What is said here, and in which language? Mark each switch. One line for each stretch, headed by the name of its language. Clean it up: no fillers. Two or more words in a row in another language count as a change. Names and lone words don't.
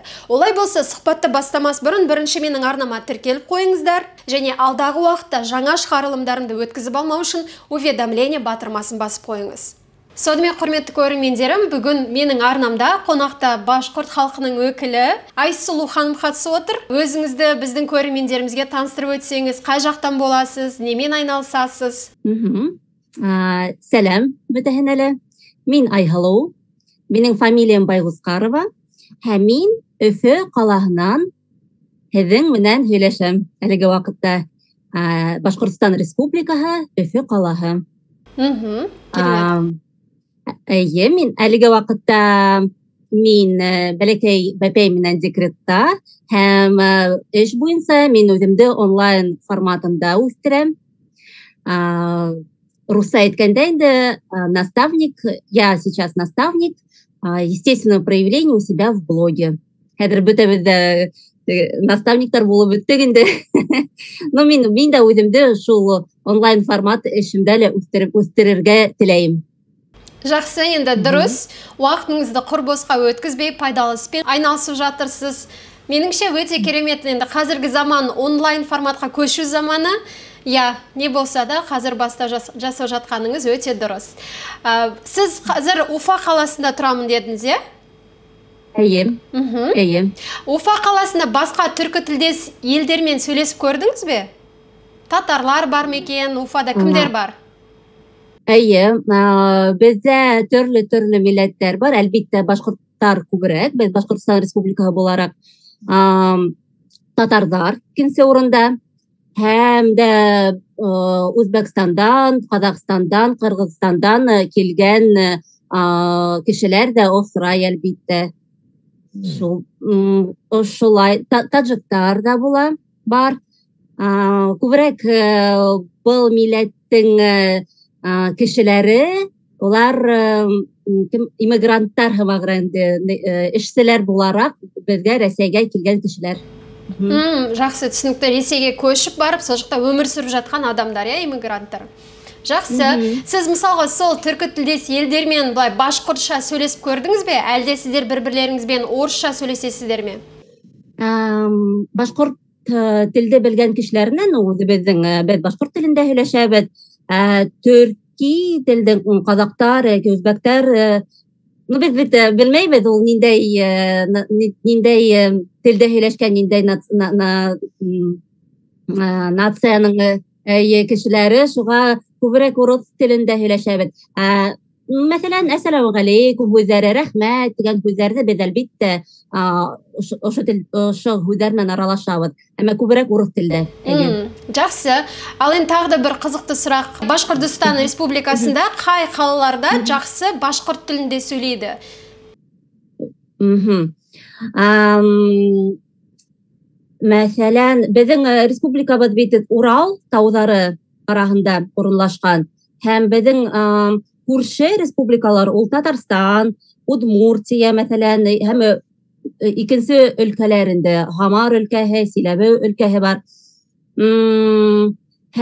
Kazakh: Олай болса, сұхбатты бастамас бұрын бірінші менің арнама тіркеліп қойыңыздар және алдағы уақытта жаңа шығарылымдарымды өткізіп алмау үшін уведомление батырмасын басып қойыңыз. Сонымен құрметті көрермендерім, бүгін менің арнамда қонақта башқұрт халқының өкілі Айсұлу ханым қатысып отыр. Өзіңізді біздің көрермендерімізге таныстырып өтсеңіз, қай жақтан боласыз, немен айналысасыз?
Bashkir: Сәлем, бөтәһенәле. Мин Айһылу. Минең фамилиям Байгускарова. Һәм мин Өфө калаһынан һеҙҙең менән һөйләшәм. Әлеге вакытта Башҡортостан Республикаһы, Өфө калаһы. Әйе, мин әлеге вакытта бәләкәй бәпәй менән декретта һәм эш буенча мин үземде онлайн форматында үстерәм. Русса әйткәндә инде
Russian: наставник, я сейчас наставник естественного проявления у себя в блоге.
Bashkir: Хәзер бөтәбез дә наставниктар булып бөттек инде. Но мин дә үземде шул онлайн формат эшемдә лә үстерергә теләйем.
Kazakh: Жақсы, енді дұрыс. Уақытыңызды құр босқа өткізбей, пайдалы іспен айналысып жатырсыз. Меніңше өте керемет. Енді қазіргі заман онлайн форматқа көшу заманы. Не болса да қазір баста жасап жатқаныңыз өте дұрыс. Сіз қазір Уфа қаласында тұрамын дедіңіз, е?
Bashkir: Әйе.
Kazakh: Уфа қаласында басқа түркі тілдес елдермен сөйлесіп көрдіңіз бе? Татарлар бар ма екен? Уфада кімдер бар?
Bashkir: Әйе, бездә төрле милләттәр бар. Әлбиттә, башҡорттар күберәк. Без Башҡортостан Республикаһы булараҡ татарҙар икенсе урында. Һәм дә Үзбәкстандан, Ҡаҙағстандан, Ҡырғыҙстандан килгән кешеләр дә осрай, әлбиттә. Шулай, таджиктар да була, бар. Күберәк был милләттең кешеләре, улар иммигранттар эшселәр булараҡ безгә Рәсәйгә килгән кешеләр.
Kazakh: Жақсы, түсінікті. Ресейге көшіп барып, сол жақта өмір сүріп жатқан адамдар, иммигранттар. Жақсы. Сіз мысалға сол түркі тілдес елдермен башқұртша сөйлесіп көрдіңіз бе? Әлде сіздер бір-бірлеріңізбен орысша сөйлесесіздер ме?
Bashkir: Башқұрт тілді білген кешеләреннән үзебезнең башқұрт телендә һөйләшәбез. Төрки телдең казактар, үзбәктәр, без белмәйбез ул ниндәй телдә һөйләшкән, ниндәй нацияның кешеләре, шуга күбрәк урыс телендә һөйләшәбез. Мәсәлән,
Arabic: السلام عليكم,
Bashkir: үзләре рәхмәт дигән һүзләрне без әлбиттә ошо һүзләр менән аралашабыз. Әмма күбрәк урыс телдә.
Kazakh: Жақсы. Ал енді тағы да бір қызықты сұрақ. Башқұртстан Республикасында қай қалаларда жақсы башқұрт тілінде сөйлейді?
Bashkir: Мәсәлән, безнең республикабыз бит Урал тауҙары араһында урынлашҡан. Һәм безнең күрше республикалар, ул Татарстан, Удмуртия, мәсәлән, һәм икенсе өлкәләрендә Хамар өлкәһе, Силәбе өлкәһе бар.